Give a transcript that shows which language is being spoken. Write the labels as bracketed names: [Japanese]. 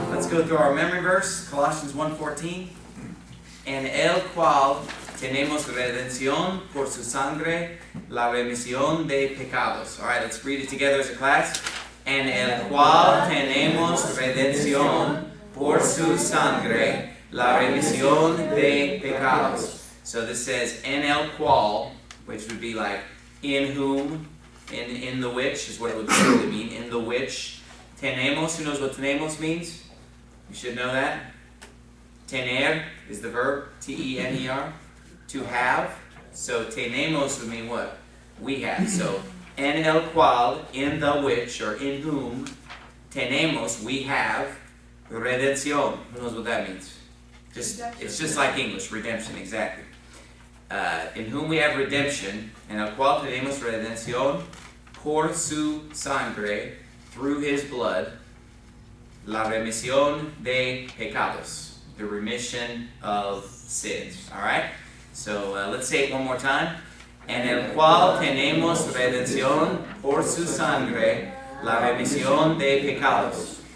[English] go through our memory verse, Colossians 1:14. [Spanish] En el cual tenemos redención por su sangre, la remisión de pecados. [English] All right, let's read it together as a class. [Spanish] En el cual tenemos redención por su sangre, la remisión de pecados. [English] So this says [Spanish] en el cual, [English] which would be like in whom, in the which is what it would really mean. In the which tenemos. Who knows what tenemos means? You should know that. Tener is the verb, T-E-N-E-R, to have. So tenemos would mean what? We have. So [Spanish] en el cual, [English] in the which, or in whom, tenemos, we have, redención. Who knows what that means? It's just like English, redemption, exactly. In whom we have redemption, [Spanish] en el cual tenemos redención, por su sangre, [English] through his blood, [Spanish] la remisión de pecados. [English] The remission of sins. All right? So let's say it one more time. [Spanish] En el cual tenemos redención por su sangre, la remisión de pecados.